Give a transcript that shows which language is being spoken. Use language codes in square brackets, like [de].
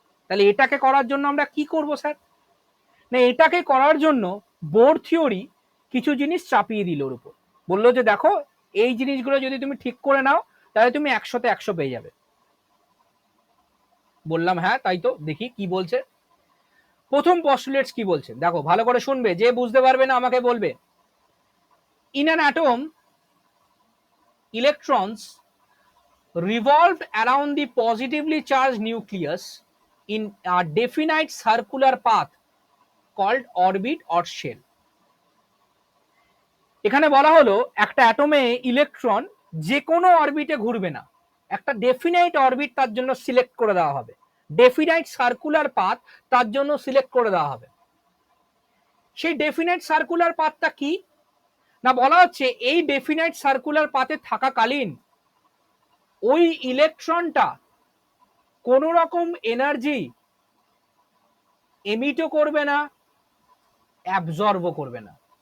[bn] তাহলে এটাকে করার জন্য আমরা কি করব স্যার? না, এটাকে করার জন্য বোর থিওরি কিছু জিনিস চাপিয়ে দিল ওর উপর, বললো যে দেখো এই জিনিসগুলো যদি তুমি ঠিক করে নাও তাহলে তুমি 100তে 100 পেয়ে যাবে। বললাম হ্যাঁ তাই তো, দেখি কি বলছে। প্রথম পস্টুলেটস কি বলছে দেখো, ভালো করে শুনবে, যে বুঝতে পারবে না আমাকে বলবে। [en] In an atom, electrons revolve around the positively charged nucleus in a definite circular path called orbit or shell. [bn] এখানে বলা হলো একটা অ্যাটমে ইলেকট্রন যে কোনো অরবিটে ঘুরবে না, একটা ডেফিনাইট অরবিট তার জন্য সিলেক্ট করে দেওয়া হবে, ডেফিনাইট সার্কুলার পাথ তার জন্য সিলেক্ট করে দেওয়া হবে। সেই ডেফিনাইট সার্কুলার পাথটা কি না, বলা হচ্ছে এই ডেফিনাইট সার্কুলার পাথে থাকাকালীন ওই ইলেকট্রনটা কোন রকম এনার্জি এমিটও করবে না, অ্যাবজর্বও করবে না।